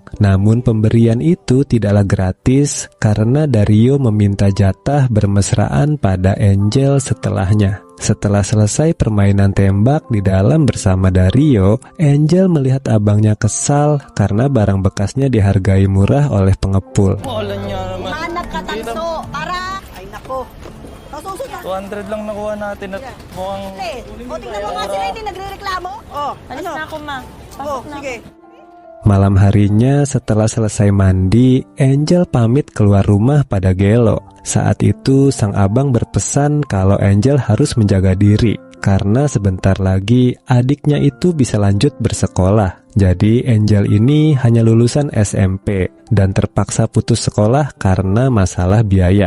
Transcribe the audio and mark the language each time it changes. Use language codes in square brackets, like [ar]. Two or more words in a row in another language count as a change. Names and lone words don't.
[id] Namun pemberian itu tidaklah gratis karena Dario meminta jatah bermesraan pada Angel setelahnya. Setelah selesai permainan tembak di dalam bersama Dario, Angel melihat abangnya kesal karena barang bekasnya dihargai murah oleh pengepul. [tl] Mahalan niya naman. Hanap ka tanso para... Ay nako. 200 lang nakuha natin at mukhang... O tingnan mo nga sila hindi nagre-reklamo. Alis na ako ma. Sige. [id] Malam harinya setelah selesai mandi, Angel pamit keluar rumah pada Gelo. Saat itu sang abang berpesan kalau Angel harus menjaga diri karena sebentar lagi adiknya itu bisa lanjut bersekolah. Jadi Angel ini hanya lulusan SMP dan terpaksa putus sekolah karena masalah biaya.